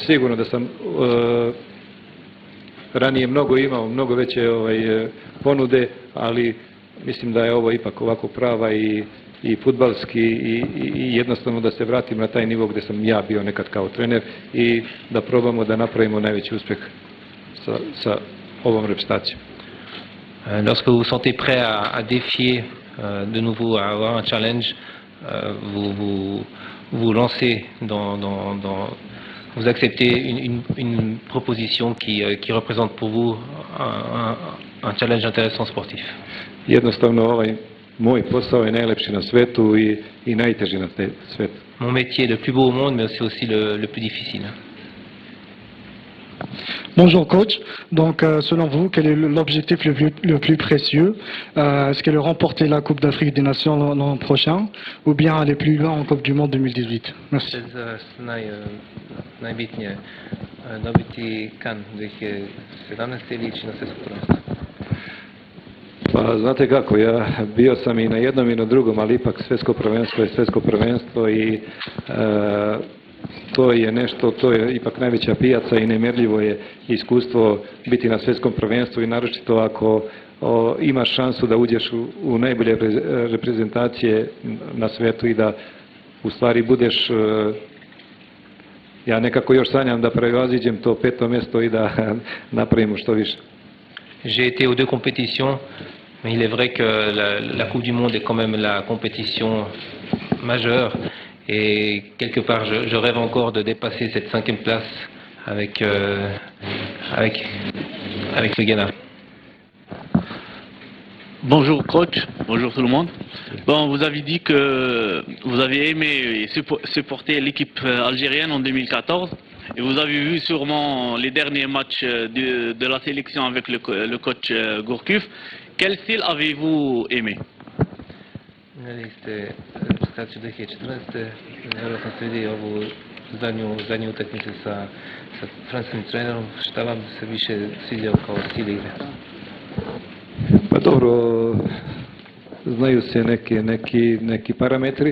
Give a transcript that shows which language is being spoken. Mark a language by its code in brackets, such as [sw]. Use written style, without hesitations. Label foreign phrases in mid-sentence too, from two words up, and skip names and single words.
[sr] Sigurno da sam ranije imao mnogo veće ponude, ali mislim da je ovo ipak ovako prava i fudbalski i jednostavno da se vratim na taj nivo gdje sam ja bio nekad kao trener i da probamo da napravimo najveći uspjeh sa ovom reprezentacijom. [fr] Lorsque vous vous sentez prêt à défier de nouveau, à avoir un challenge, vous lancez vous acceptez une proposition qui représente pour vous un challenge intéressant sportif. [sr] Jednostavno ovaj moj posao je najlepši na svetu i najteži na svetu. [fr] Mon métier est le plus beau au monde, mais c'est aussi le plus difficile. Bonjour coach, donc selon vous, quel est l'objectif le plus précieux? Est-ce que remporter la Coupe d'Afrique des Nations l'an prochain ou bien aller plus loin en Coupe du Monde 2018? Merci. [sr] Najbitnije dobiti kan 2017 ili ići na svjetsko prvenstvo? Pa znate kako, ja bio sam i na jednom i na drugom, ali ipak svjetsko prvenstvo je svjetsko prvenstvo i to je nešto, to je ipak najveća pijaca i nemjerljivo je iskustvo biti na svjetskom prvenstvu i naročito ako imaš šansu da uđeš u najbolje reprezentacije na svijetu i da u stvari budeš, ja nekako još sanjam da prevaziđem to 5. mjesto i da napravimo što više. [fr] J'ai été aux deux compétitions, mais il est vrai que la Coupe du Monde est quand même la compétition majeure. Et quelque part, je rêve encore de dépasser cette 5e place avec le Ghana. Bonjour coach, bonjour tout le monde. Bon, vous avez dit que vous avez aimé supporter l'équipe algérienne en 2014 et vous avez vu sûrement les derniers matchs de la sélection avec le coach Gourcuff. Quel style avez-vous aimé? [sr] Gledali ste reprezentaciju 2014. Vjerojatno ste vidjeli ovu zadnju utakmicu sa francuskim trenerom. Šta vam se više sviđao kao stil igre? Pa dobro, znaju se neki parametri.